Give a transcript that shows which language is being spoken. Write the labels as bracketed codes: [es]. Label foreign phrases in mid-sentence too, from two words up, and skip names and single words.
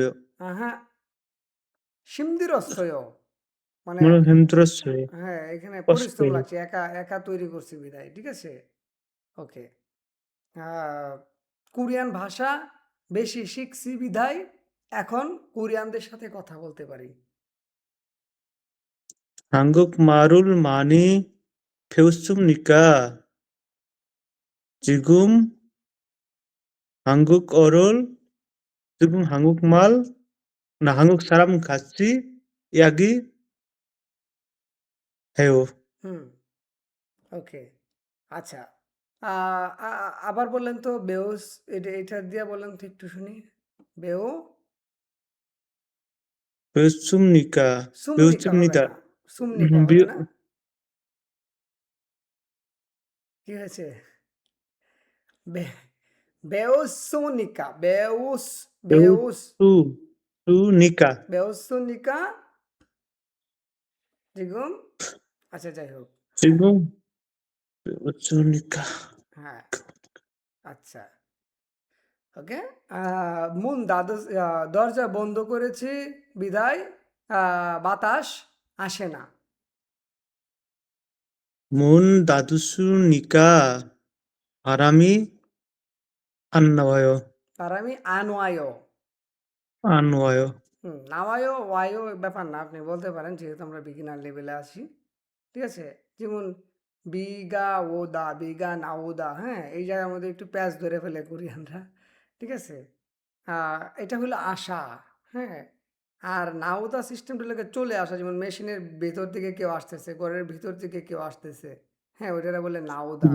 [bn] হ্যাঁ সিমদির অস্যয় মানে মানে হেমদ্রস্য হ্যাঁ এখানে কষ্ট পরিশ্রম লাগছে একা একা তৈরি করছি বিদায় ঠিক আছে ওকে কোরিয়ান ভাষা বেশি শিখছি বিধায় এখন কোরিয়ানদের সাথে কথা বলতে পারি [ko] 한국 말을 많이 배웠습니까? 지금 한국어를 지금 한국말 한국 사람 같이 이야기해요. [bn] হুম ওকে আচ্ছা আবার বললেন তো বেউস এটা দিয়ে বললেন তো একটু শুনি বেউ [ko] 배웠습니까? [bn] সুমনিকা হবে [ko] 배웠습니다. [bn] না সুমনিকা হবে না কি হয়েছে বে- [ko] 배웠으니까 배웠 배웠 배웠으니까 [bn] বেউসুনিকা দ্বিগুণ আচ্ছা যাই হোক হ্যাঁ [ko] 지금 배웠으니까 [bn] হ্যাঁ আচ্ছা ওকে মুন দরজা বন্ধ করেছি বিদায় বাতাস আসে না [ko] 문 닫았으니까 바람이 안 나와요. [bn] তার আমি আনওয়ায়ো [ko] 안 와요. [bn] নাওয়ায়ো ওয়ায়ো ব্যাপার না আপনি বলতে পারেন যেহেতু আমরা [en] beginner level [bn] আছি ঠিক আছে যেমন [ko] 비가 오다 비가 나오다 [bn] হ্যাঁ এই জায়গার মধ্যে একটু প্যাচ ধরে ফেলে কোরিয়ানরা ঠিক আছে এটা হলো আশা হ্যাঁ আর নাওদা সিস্টেমটা লোকে চলে আসা যেমন মেশিনের ভেতর থেকে কেউ আসতেছে ঘরের ভিতর থেকে কেউ আসতেছে হ্যাঁ ওইটারা বলে নাওদা